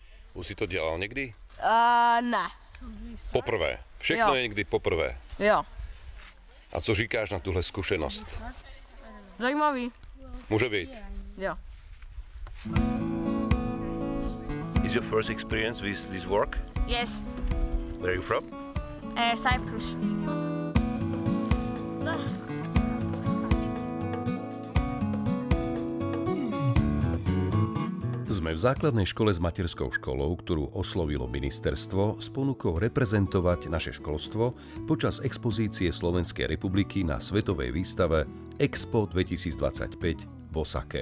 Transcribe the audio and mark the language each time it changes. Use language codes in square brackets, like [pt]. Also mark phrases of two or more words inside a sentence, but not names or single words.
[cs] Už si to dělal někdy? Ne. Poprvé. Všechno je někdy poprvé. Jo. A co říkáš na tuhle zkušenost? Zajímavý. Může být. Jo. [en] Is your first experience with this work? Yes. Where are you from? Cyprus. [sk] Sme v základnej škole s materskou školou, ktorú oslovilo ministerstvo s ponukou reprezentovať naše školstvo počas expozície Slovenskej republiky na svetovej výstave Expo 2025 v Osake.